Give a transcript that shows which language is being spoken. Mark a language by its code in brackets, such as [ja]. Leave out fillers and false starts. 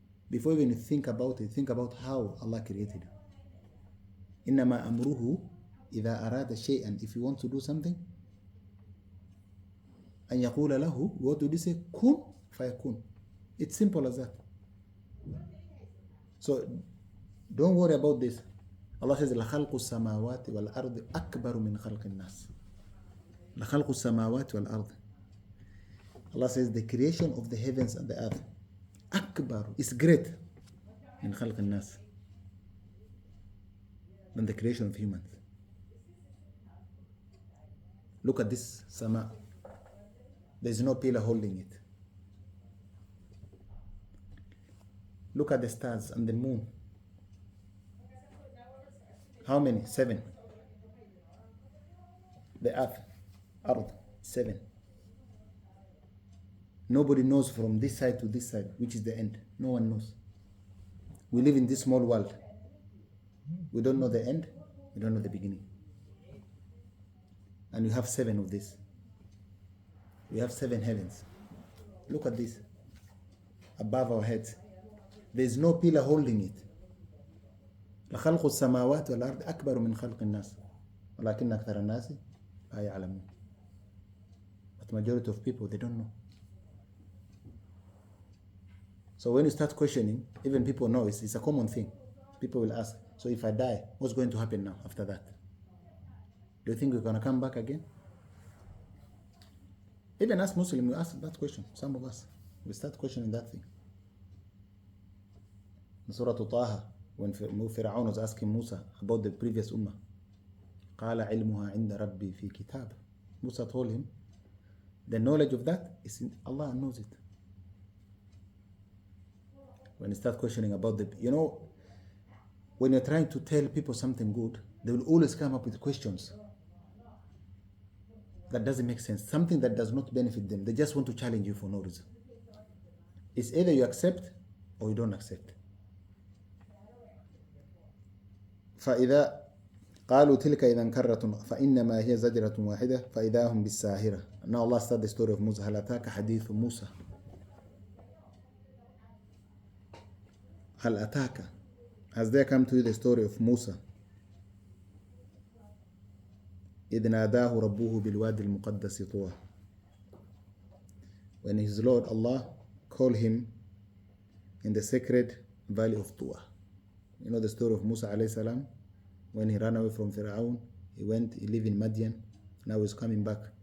[en] Before even you think about it, think about how Allah created you. [ar] إِنَّمَا أَمْرُهُ إِذَا أَرَادَ شَيْئًا. [en] If you want to do something, أَنْ يَقُولَ لَهُ, what do they say? كُن فَيَكُن. It's simple as that. So don't worry about this. [ar] Allah says, لَخَلْقُ السَّمَاوَاتِ وَالْأَرْضِ أَكْبَرُ مِنْ خَلْقِ النَّاسِ. لَخَلْقُ السَّمَاوَاتِ وَالْأَرْضِ. [en] Allah says the creation of the heavens and the earth, أكبر, is great in خلق الناس, than the creation of humans. Look at this sama. There's no pillar holding it. Look at the stars and the moon. How many? 7. The earth, Ard, 7. Nobody knows from this side to this side which is the end. No one knows. We live in this small world. We don't know the end. We don't know the beginning. And we have 7 of this. We have 7 heavens. Look at this. Above our heads. There is no pillar holding it. [ar] لخلق السماوات والأرض أكبر من خلق الناس ولكن أكثر الناس لا يعلمون. [en] But majority of people, they don't know. So when you start questioning, even people know it's a common thing. People will ask, so if I die, what's going to happen now after that? Do you think we're going to come back again? Even as Muslims, we ask that question. Some of us, we start questioning that thing. In Surah Taha, when Fir'aun was asking Musa about the previous ummah, قال علمها عند ربي في كتاب. Musa told him, the knowledge of that is in Allah knows it. When you start questioning about when you're trying to tell people something good, they will always come up with questions that doesn't make sense, something that does not benefit them. They just want to challenge you for no reason. It's either you accept or you don't accept. [ar] فإذا قالوا تلك إذا كرة فإنما هي زجرة واحدة فإذا هم بالساهرة. [en] Now Allah started the story of Musa. [ar] هل أتاك حديث موسى. هل أتاك. [en] Has there come to you the story of Musa? [ar] إذ ناداه ربه بالوادي المقدس طوى. [en] When his Lord Allah called him in the sacred valley of Tuwa. You know the story of Musa alayhi salam? When he ran away from Fir'aun, he lived in Madian, now he's coming back.